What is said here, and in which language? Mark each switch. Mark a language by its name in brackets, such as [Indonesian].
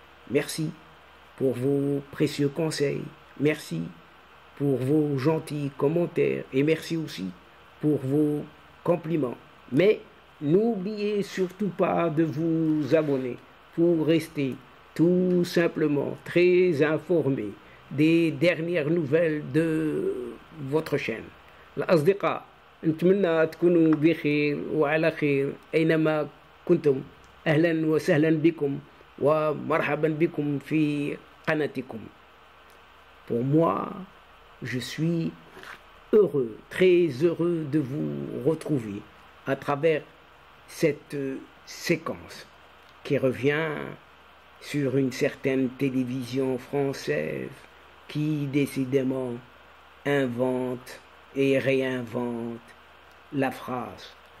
[French] Merci pour vos précieux conseils, merci pour vos gentils commentaires et merci aussi pour vos compliments. Mais n'oubliez surtout pas de vous abonner pour rester tout simplement très informé des dernières nouvelles de votre chaîne. [Arabic] الأصدقاء نتمنى تكونوا بخير وعلى خير أينما كنتم. أهلا وسهلا بكم ومرحبا بكم في قناتكم. [French] Pour moi, je suis heureux, très heureux de vous retrouver à travers cette séquence qui revient sur une certaine télévision française qui décidément invente et réinvente la phrase.